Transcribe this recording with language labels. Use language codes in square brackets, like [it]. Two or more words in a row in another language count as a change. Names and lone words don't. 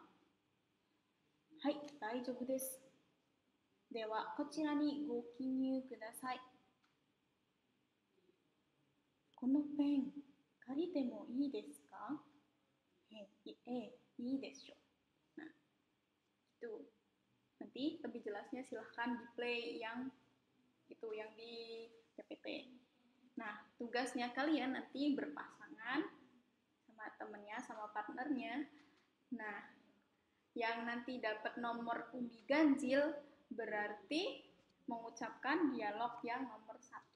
[ja] はい、大丈夫です。では、こちらにご記入ください。このペン、借りてもいいですか？いいでしょう。 [id] Nah, itu. Nanti lebih jelasnya silahkan di play yang itu yang di PPT. Nah, tugasnya kalian nanti berpasangan sama temennya, sama partnernya. Nah, yang nanti dapat nomor undi ganjil berarti mengucapkan dialog yang nomor 1.